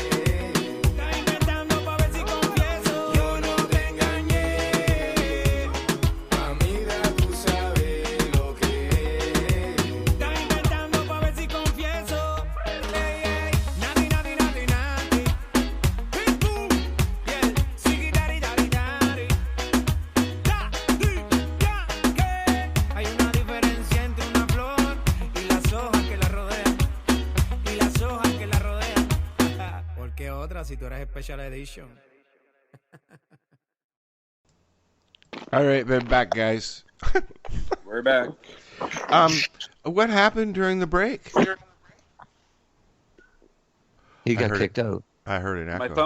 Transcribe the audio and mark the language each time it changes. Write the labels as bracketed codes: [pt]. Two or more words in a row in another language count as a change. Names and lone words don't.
[es] Estás inventando pa' ver si confieso. Yo no te engañé. Mamita, tú sabes lo que es. Estás inventando pa' ver si confieso. Ey, ey, nati, nati, nati, nati. [en] Big boom, yeah. Sigi, dari, dari, dari. Da, di, ya, [es] que. Hay una diferencia entre una flor y las hojas que la rodean. Y las hojas que la rodean. ¿Por qué otra si tú eres [en] Special Edition? All right, we're back, guys. We're back. What happened during the break? He I got heard kicked out. I heard an My